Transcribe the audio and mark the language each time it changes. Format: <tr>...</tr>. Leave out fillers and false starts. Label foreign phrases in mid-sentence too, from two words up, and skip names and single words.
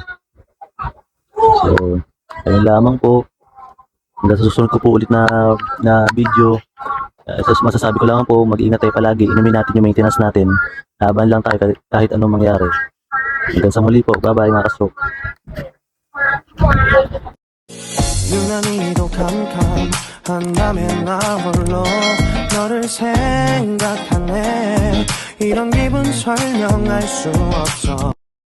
<tl>So, ayun lamang po. Hanggang sa susunod ko po ulit na video. Masasabi ko lang po, mag-ingat tayo palagi. Inumin natin yung maintenance natin. Laban lang tayo kahit anong mangyari. Hanggang sa muli po. Bye-bye mga ka-stroke.</tl> <ko>유난히도 캄캄한다면 나 홀로 너를 생각하네 이런 기분 설명할 수 없어</ko>